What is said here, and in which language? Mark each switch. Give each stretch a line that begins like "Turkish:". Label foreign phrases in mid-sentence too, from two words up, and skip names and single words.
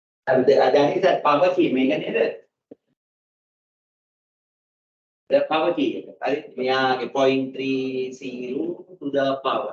English: that is that power key
Sinhala: මේක නේද?
English: The power key එක.
Sinhala: හරි මෙයාගේ
English: 0.30 to the power.